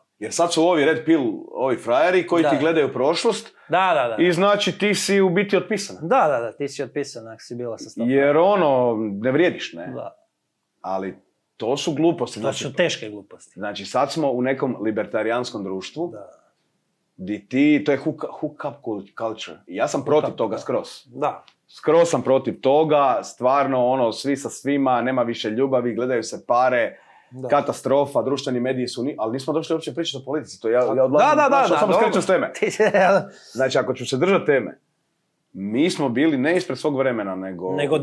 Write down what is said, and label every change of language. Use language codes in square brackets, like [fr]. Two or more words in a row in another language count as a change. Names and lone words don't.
[hr] Jer sad su ovi [en] red pill, [hr] ovi frajeri koji ti gledaju prošlost. Da. I znači ti si u biti otpisan. Da, ti si otpisan ako si bila sa stopom. Jer ne vrijediš, ne? Da. Ali to su gluposti. To su teške gluposti. Znači sad smo u nekom libertarijanskom društvu. Di to je [en] hook-up culture. [hr] I ja sam protiv toga skroz. Da. Skroz sam protiv toga, stvarno svi sa svima, nema više ljubavi, gledaju se pare, katastrofa, društveni mediji su, ali nismo došli uopće pričati o politici, to ja odlazim, samo skrećem s teme. Znači, ako ću se držati teme, mi smo bili ne ispred svog vremena, nego